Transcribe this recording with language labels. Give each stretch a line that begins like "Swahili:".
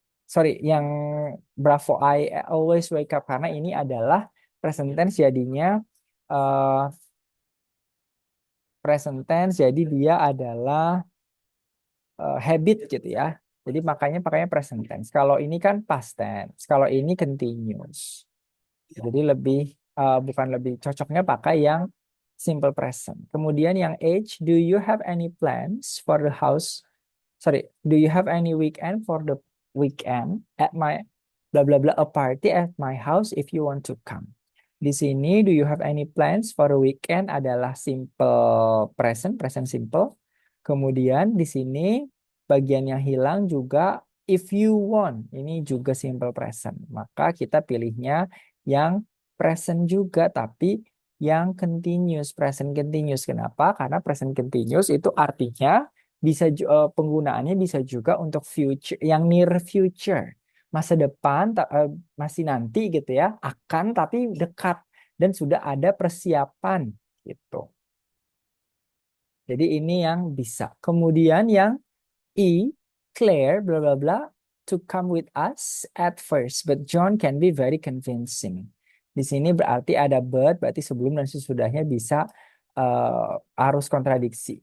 Indonesian: Sorry, yang bravo,
English: I always wake up,
Indonesian: karena ini adalah present tense, jadinya eh, present tense, jadi dia adalah habit gitu ya. Jadi makanya pakainya present tense. Kalau ini kan past tense. Kalau ini continuous. Jadi lebih bukan lebih cocoknya pakai yang simple present. Kemudian yang
English: age, do you have any plans for the house? Sorry, do you have any weekend for the weekend at my blah blah blah a party at my house if you want to come.
Indonesian: Di sini
English: do you have any plans for the weekend
Indonesian: adalah
English: simple present, present simple.
Indonesian: Kemudian di sini bagian yang hilang juga
English: if you want,
Indonesian: ini juga simple present. Maka kita pilihnya yang present juga tapi yang continuous, present continuous. Kenapa? Karena present continuous itu artinya bisa penggunaannya bisa juga untuk future, yang near future, masa depan, masih nanti gitu ya, akan tapi dekat dan sudah ada persiapan gitu. Jadi ini yang bisa. Kemudian yang
English: E, Claire bla bla bla to come with us at first, but John can be very convincing.
Indonesian: Di sini berarti ada but, berarti sebelum dan sesudahnya bisa harus kontradiksi.